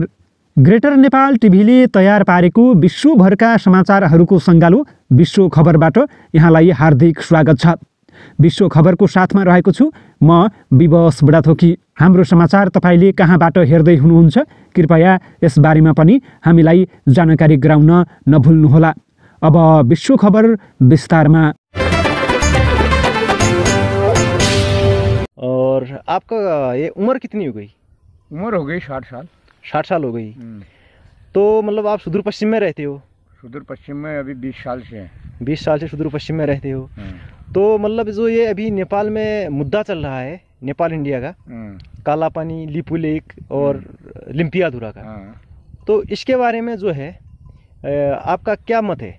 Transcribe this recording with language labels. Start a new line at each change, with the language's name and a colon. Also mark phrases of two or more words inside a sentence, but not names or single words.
Nepali: ग्रेटर नेपाल टिभीले तयार पारेको विश्वभरका समाचारहरूको सङ्गालो विश्व खबरबाट यहाँलाई हार्दिक स्वागत छ। विश्व खबरको साथमा रहेको छु म विवश बुढाथोकी। हाम्रो समाचार तपाईले कहाँबाट हेर्दै हुनुहुन्छ कृपया यस बारेमा पनि हामीलाई जानकारी गराउन नभुल्नुहोला। अब विश्व खबर विस्तारमा।
Hindi: और आपका ये उम्र कितनी हो गई? उम्र हो गई 60 साल। 60 साल हो गई। तो मतलब आप सुदूर पश्चिम में रहते हो? सुदूर पश्चिम में अभी 20 साल से है। 20 साल से सुदूर पश्चिम में रहते हो। तो मतलब जो ये अभी नेपाल में मुद्दा चल रहा है नेपाल इंडिया का, काला पानी, लिपू लेक और लिम्पियाधुरा का, तो इसके बारे में जो है आपका क्या मत है?